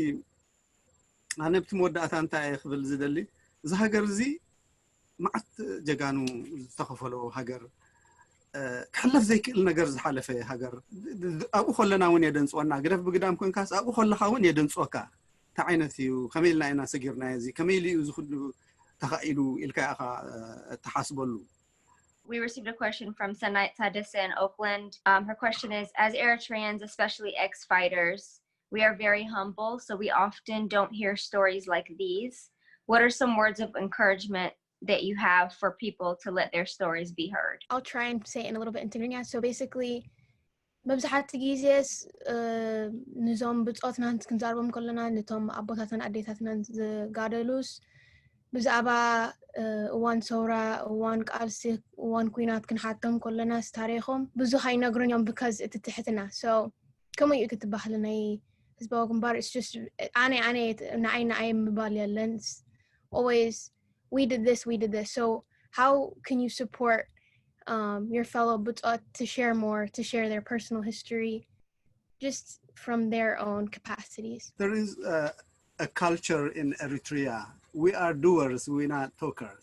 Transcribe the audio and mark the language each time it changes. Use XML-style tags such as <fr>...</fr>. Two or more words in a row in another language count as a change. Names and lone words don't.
<ti>ኣነ ብቲ መወዳእታ እንታይ ክብል ዝደሊ እዚ ሃገር እዚ ማዓት ጀጋኑ ዝተኸፈሎ ሃገር ክሕለፍ ዘይክእል ነገር ዝሓለፈ ሃገር ኣብኡ ከለና እውን የደንፅወና ግደፍ ብግዳም ኮንካስ ኣብኡ ከለካ እውን የደንፅወካ እንታይ ዓይነት እዩ ከመይ ኢልና ኢና ሰጊርናዮ እዚ ከመይ ኢሉ እዚ ኩሉ ተኻኢሉ ኢልካ ኢኻ ተሓስበሉ</ti> <en>We received a question from Sanait Tadessa in Oakland. Her question is, as Eritreans, especially ex-fighters, we are very humble, so we often don't hear stories like these. What are some words of encouragement that you have for people to let their stories be heard? I'll try and say it in a little bit in Tigrinya. So basically,</en> <ti>መብዛሕቲ ግዜስ ንዞም ብፆትና ክንዛረቦም ከለና ነቶም ኣቦታትን ኣዴታትን ዝጋደሉስ ብዛዕባ እዋን ሰውራ እዋን ቃልሲ እዋን ኩናት ክንሓቶም ከለና ታሪኾም ብዙሕ ኣይነግሩን እዮም</ti> <en>because</en> <ti>እቲ ትሕትና</ti> <en>so</en> <ti>ከመይ እዩ ክትባህል ናይ ህዝባዊ ግንባር</ti> <en>it's just</en> <ti>ኣነ ንዓይ ምባል የለን</ti> <en>always we did this so how can you support your fellow Butot to share more, to share their personal history, just from their own capacities? There is a culture in Eritrea. We are doers, we're not talkers.</en>